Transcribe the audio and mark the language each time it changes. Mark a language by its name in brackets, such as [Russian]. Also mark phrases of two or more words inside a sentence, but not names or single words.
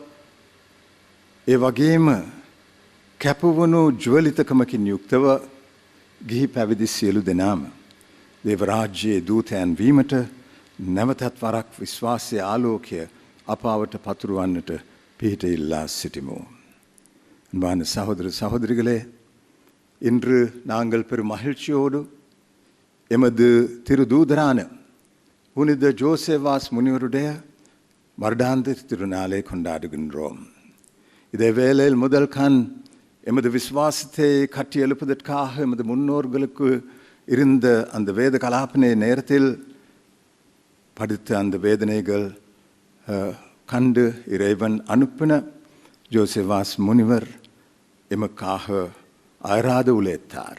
[Sinhala] ඒ වගේම කැපවුණු ජ්වලිතකමකින් යුක්තව ගිහි පැවිදි සියලු දෙනාම දේව රාජ්‍යයේ දූතයන් වීමට නැවතත් වරක් විශ්වාසයේ ආලෝකය අපාවට පතුරවන්නට පිහිට ඉල්ලා සිටිමු. [Tamil] அன்பான சகோதர சகோதரிகளே, இன்று நாங்கள் பெரும் மகிழ்ச்சியோடு எமது திருதூதரான புனித ஜோசேவாஸ் முனிவருடைய வருடாந்திர திருநாளை கொண்டாடுகின்றோம். இதே வேளையில் முதல் கண் எமது விசுவாசத்தை கட்டியெழுப்பதற்காக எமது முன்னோர்களுக்கு இருந்த அந்த வேத கலாபனை நேரத்தில் படித்த அந்த வேதனைகள் கண்டு இறைவன் அனுப்பின ஜோசேவாஸ் முனிவர் எமக்காக அயராது உழைத்தார்.